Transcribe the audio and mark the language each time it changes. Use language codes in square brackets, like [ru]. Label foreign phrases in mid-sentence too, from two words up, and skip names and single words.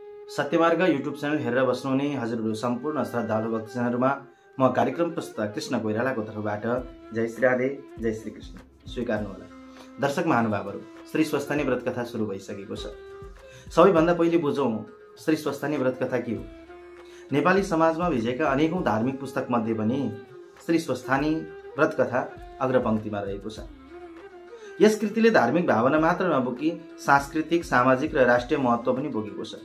[ne] सत्यमार्ग युट्युब च्यानल हेरेर बस्नुहुने हजुरहरू सम्पूर्ण श्रद्धालु भक्तजनहरूमा म कार्यक्रम प्रस्तुता कृष्ण कोइरालाको तर्फबाट जय श्री राधे जय श्री कृष्ण स्वीकार्नुहोला। दर्शक महानुभावहरू, श्री स्वस्थानी व्रत कथा सुरु भइसकेको छ। सबैभन्दा पहिले बुझौँ श्री स्वस्थानी व्रत कथा के हो। नेपाली समाजमा भिजेका अनेकौं धार्मिक पुस्तक मध्ये पनि श्री स्वस्थानी व्रत कथा अग्रपंक्तिमा रहेको छ। यस कृतिले धार्मिक भावना मात्र नबोकी सांस्कृतिक, सामाजिक र राष्ट्रिय महत्त्व पनि बोकेको छ।